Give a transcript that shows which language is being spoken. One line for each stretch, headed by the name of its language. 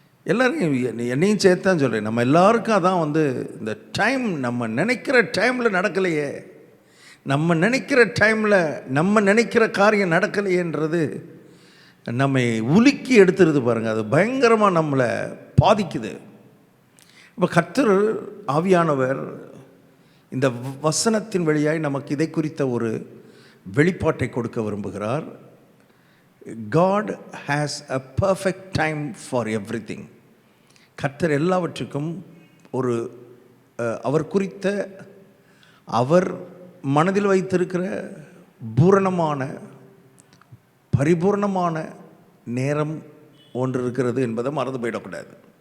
Tamil: எல்லாரும் என்னையும் சேர்த்து தான் சொல்கிறேன், நம்ம எல்லாருக்கும் அதான் இந்த டைம் நம்ம நினைக்கிற டைமில் நடக்கலையே, நம்ம நினைக்கிற டைமில் நம்ம நினைக்கிற காரியம் நடக்கலையேன்றது நம்மை உலுக்கி எடுத்துருது பாருங்கள். அது பயங்கரமாக நம்மளை பாதிக்குது. இப்போ கர்த்தர் ஆவியானவர் இந்த வசனத்தின் வழியாய் நமக்கு இதை குறித்த ஒரு வெளிப்பாட்டை கொடுக்க விரும்புகிறார்.
English: God has a perfect time for everything.
Tamil: கர்த்தர் எல்லாவற்றுக்கும் ஒரு அவர் குறித்த, அவர் மனதில் வைத்திருக்கிற பூரணமான பரிபூர்ணமான நேரம் ஒன்று இருக்கிறது என்பதை மறந்து போயிடக்கூடாது.